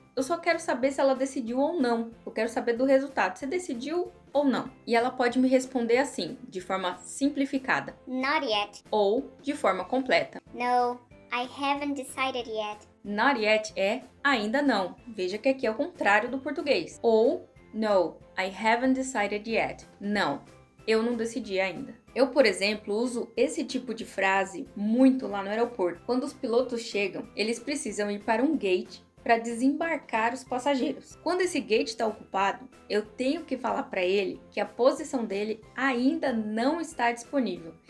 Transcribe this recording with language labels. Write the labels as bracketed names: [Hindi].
[Portuguese] Eu só quero saber se ela decidiu ou não. Eu quero saber do resultado. Você decidiu ou não? E ela pode me responder assim, de forma simplificada. [English] Not yet. [Portuguese] Ou de forma completa. [English] No, I haven't decided yet. Not yet [Portuguese] é ainda não. Veja que aqui é o contrário do português. Ou [English] no, I haven't decided yet. [Portuguese] Não, eu não decidi ainda. Eu, por exemplo, uso esse tipo de frase muito lá no aeroporto. Quando os pilotos chegam, eles precisam ir para um gate para desembarcar os passageiros. Quando esse gate está ocupado, eu tenho que falar para ele que a posição dele ainda não está disponível.